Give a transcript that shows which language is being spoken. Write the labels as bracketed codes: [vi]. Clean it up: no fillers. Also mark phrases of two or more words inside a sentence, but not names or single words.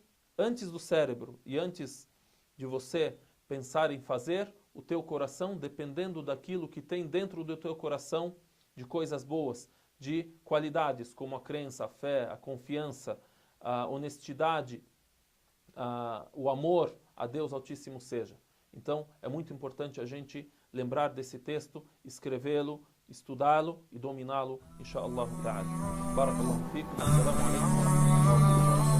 [pt] Antes do cérebro e antes de você pensar em fazer, o teu coração, dependendo daquilo que tem dentro do teu coração, de coisas boas, de qualidades como a crença, a fé, a confiança, a honestidade, o amor a Deus Altíssimo seja. Então, é muito importante a gente lembrar desse texto, escrevê-lo, estudá-lo e dominá-lo, [ar] إن شاء الله تعالى. بارك الله فيكم. السلام عليكم ورحمة الله وبركاته.